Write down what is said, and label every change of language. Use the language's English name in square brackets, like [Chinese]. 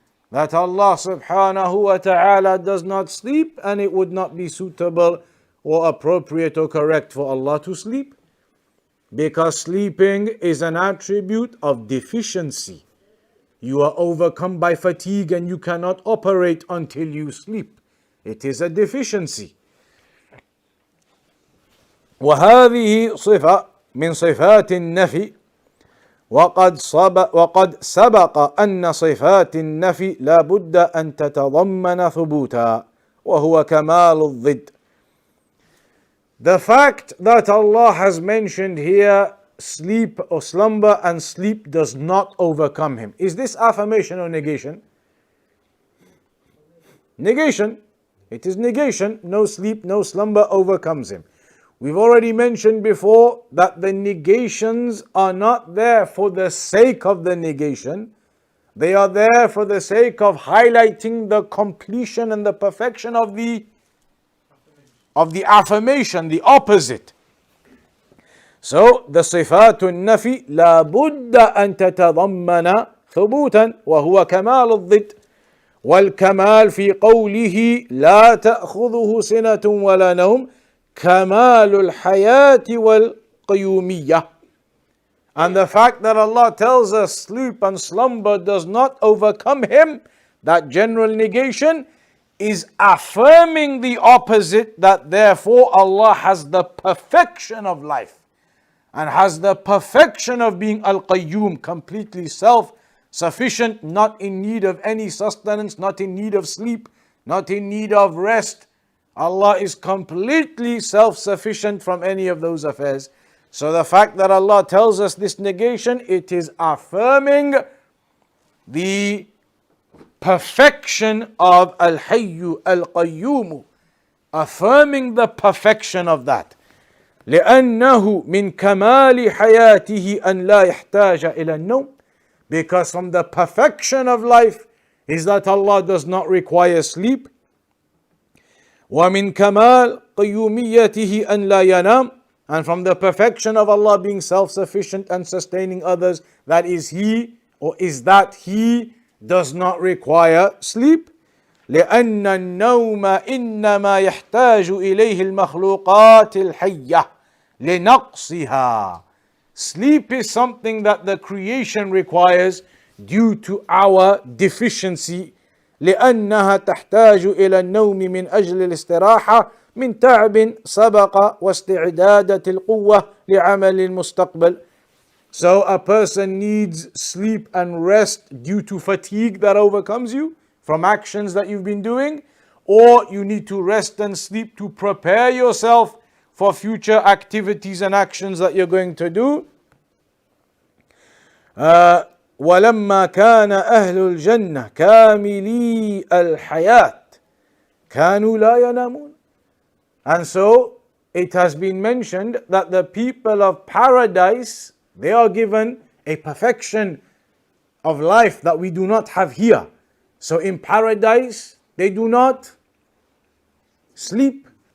[English] That Allah subhanahu wa ta'ala does not sleep, and it would not be suitable or appropriate or correct for Allah to sleep. Because sleeping is an attribute of deficiency. You are overcome by fatigue and you cannot operate until you sleep. It is a deficiency. [Arabic] وهذه صفة من صفات النفي وقد سبق أن صفات النفي لا بد أن تتضمن ثبوتا وهو كمال الضد. [English] The fact that Allah has mentioned here sleep or slumber and sleep does not overcome him. Is this affirmation or negation? Negation. It is negation. No sleep, no slumber overcomes him. We've already mentioned before that the negations are not there for the sake of the negation. They are there for the sake of highlighting the completion and the perfection of the affirmation, the opposite. So the [Arabic] صفات النفي لا بد أن تتضمن ثبوتا وهو كمال الضد. والكمال في قوله لا تأخذه سنة ولا نوم كمال الحياة والقيومية. [English] And the fact that Allah tells us sleep and slumber does not overcome him, that general negation, is affirming the opposite, that therefore Allah has the perfection of life and has the perfection of being Al-Qayyum, completely self-sufficient, not in need of any sustenance, not in need of sleep, not in need of rest. Allah is completely self-sufficient from any of those affairs. So the fact that Allah tells us this negation, it is affirming the perfection of Al-Hayyu Al-Qayyum, affirming the perfection of that. [Arabic] لأنه من كمال حياته أن لا يحتاج إلى النوم. [English] Because from the perfection of life is that Allah does not require sleep. [Arabic] ومن كمال قيوميته أن لا ينام. [English] And from the perfection of Allah being self-sufficient and sustaining others, that is He, or is that He does not require sleep. [Arabic] لأن النوم إنما يحتاج إليه المخلوقات الحية لنقصها. [English] Sleep is something that the creation requires due to our deficiency. [Arabic] لأنها تحتاج إلى النوم من أجل الاستراحة من تعب سبق واستعدادة القوة لعمل المستقبل. [English] So a person needs sleep and rest due to fatigue that overcomes you from actions that you've been doing, or you need to rest and sleep to prepare yourself for future activities and actions that you're going to do. [Arabic] ولما كان أهل الجنة كاملي الحياة كانوا لا ينامون. [English] And so it has been mentioned that the people of paradise, they are given a perfection of life that we do not have here. So in paradise, they do not sleep.